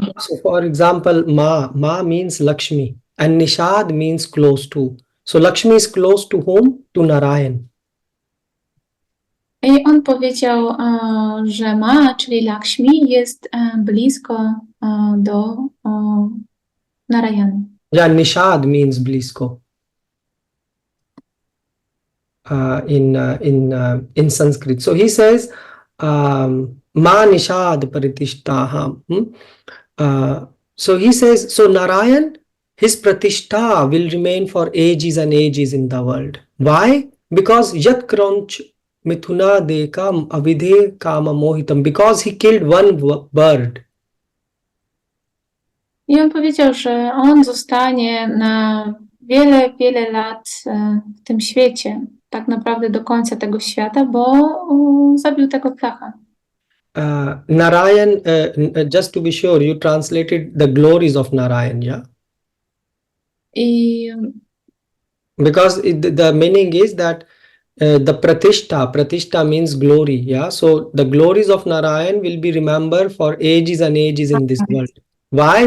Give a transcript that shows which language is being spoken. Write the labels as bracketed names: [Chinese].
[English] So for example, Ma means Lakshmi, and Nishad means close to. So Lakshmi is close to whom? To Narayan. [Polish] I on powiedział, że Ma, czyli Lakshmi, jest blisko do Narayany. [English] Yeah, Nishad means blisko. In Sanskrit. So he says, [Sanskrit] Ma Nishad Pratishtaham. [English] So he says, so Narayan, his Pratishta will remain for ages and ages in the world. Why? Because [Sanskrit] Yat Kranch Mithuna Dekam Avidhe Kama Mohitam. [English] Because he killed one bird. [Polish] I on powiedział, że on zostanie na wiele, wiele lat w tym świecie, tak naprawdę do końca tego świata, bo zabił tego ptacha. [English] Narayan, just to be sure, you translated the glories of Narayan, yeah? I Because the meaning is that the Pratishta means glory, yeah? So the glories of Narayan will be remembered for ages and ages in this world. Why?